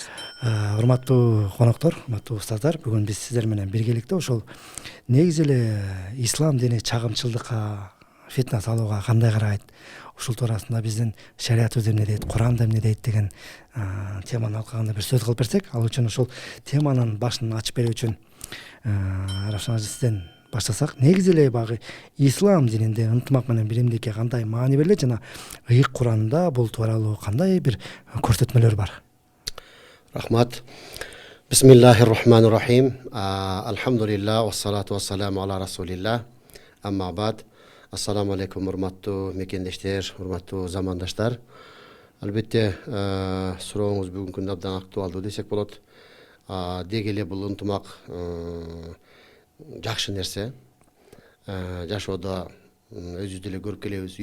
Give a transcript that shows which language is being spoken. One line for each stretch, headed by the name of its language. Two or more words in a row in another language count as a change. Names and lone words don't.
Kyrgyz: Урматтуу коноктор, урматтуу устаздар, бүгүн биз сиздер менен биргеликте ошол негизи эле ислам дини чагымчылдыкка, фитна салууга кандай карайт, ушул туурасында биздин шариятыбыз эмне дейт, Куран эмне дейт деген теманын алкагында бир сөз кылып берсек, ал үчүн ошол теманын башын ачып берүү үчүн Равшан Ажы сизден баштасак, негизи эле багы ислам дининде ынтымак менен биримдикке кандай маани берилет жана ыйык Куранда бул тууралуу кандай бир көрсөтмөлөр бар? Рахмат.
Arabic: بسم الله الرحمن الرحيم. الحمد لله، والصلاة والسلام على رسول الله. أما بعد. السلام عليكم,
Kyrgyz: урматтуу мекендештер, урматтуу замандаштар. Албетте, сурооңуз бүгүнкү күндө абдан актуалдуу десек болот. Деги эле бул ынтымак жакшы нерсе. Жашоодо өзүбүз деле көрүп келебиз.